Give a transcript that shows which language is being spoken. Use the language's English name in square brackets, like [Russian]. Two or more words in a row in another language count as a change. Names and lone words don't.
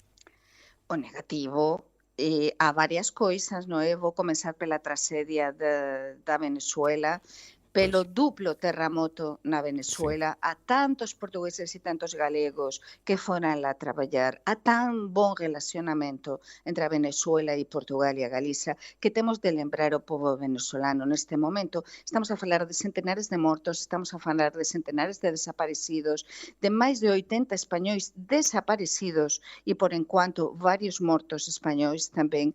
[Portuguese] O negativo, há várias coisas, não é? Vou começar pela tragédia da Venezuela, pelo duplo terremoto na Venezuela, há tantos portugueses e tantos galegos que foram lá trabalhar, há tan bom relacionamento entre a Venezuela e Portugal e a Galiza que temos de lembrar o povo venezolano neste momento. [Galician] Estamos a falar de centenares de mortos, estamos a falar de centenares de desaparecidos, de máis de 80 españois desaparecidos e, por enquanto, varios mortos españois tamén.